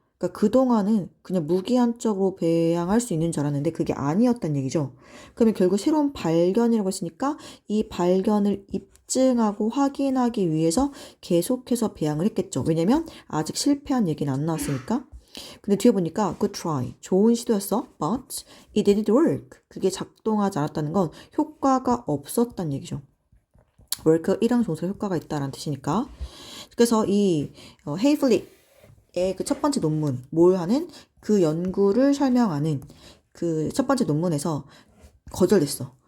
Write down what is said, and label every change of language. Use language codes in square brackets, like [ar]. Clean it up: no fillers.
[ko] 그러니까 그동안은 그냥 무기한적으로 배양할 수 있는 줄 알았는데 그게 아니었단 얘기죠. 그러면 결국 새로운 발견이라고 했으니까 이 발견을 입증하고 확인하기 위해서 계속해서 배양을 했겠죠. 왜냐면 아직 실패한 얘기는 안 나왔으니까. 근데 뒤에 보니까 [en] good try, [ko] 좋은 시도였어, [en] but it didn't work. [ko] 그게 작동하지 않았다는 건 효과가 없었단 얘기죠. work, 이랑 동사 효과가 있다라는 뜻이니까. 그래서 이 헤이플릭의 그 첫 번째 논문, 뭘 하는 그 연구를 설명하는 그 첫 번째 논문에서 거절됐어.